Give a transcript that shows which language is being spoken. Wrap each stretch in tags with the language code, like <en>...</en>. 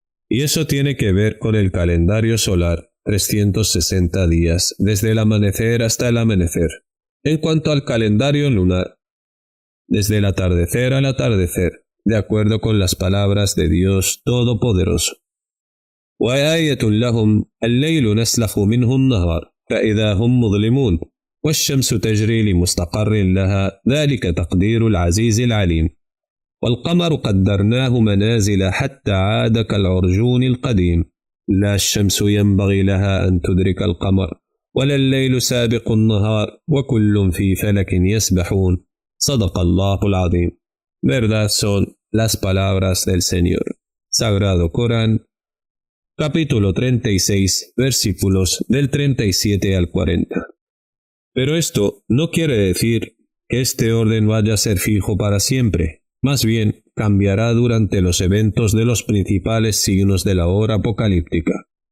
<es>Y eso tiene que ver con el calendario solar, 360 días, desde el amanecer hasta el amanecer. En cuanto al calendario lunar, desde el atardecer al atardecer, de acuerdo con las palabras de Dios Todopoderoso.</es> <ar>وَآيَةٌ لَهُمْ اللَّيْلُ نَسْلَخُ مِنْهُ النَّهَارَ فَإِذَا هُمْ مُظْلِمُونَ والشمس تجري لمستقر لها ذلك تقدير العزيز العليم والقمر قدرناه منازل حتى عاد كالعرجون القديم لا الشمس ينبغي لها أن تدرك القمر ولا الليل سابق النهار وكل في فلك يسبحون. صدق الله العظيم.</ar> <es>Verdad son las palabras del Señor. Sagrado Corán, capítulo 36, versículos del 37 al 40. Pero esto no quiere decir que este orden vaya a ser fijo para siempre, más bien cambiará durante los eventos de los principales signos de la hora apocalíptica.</es>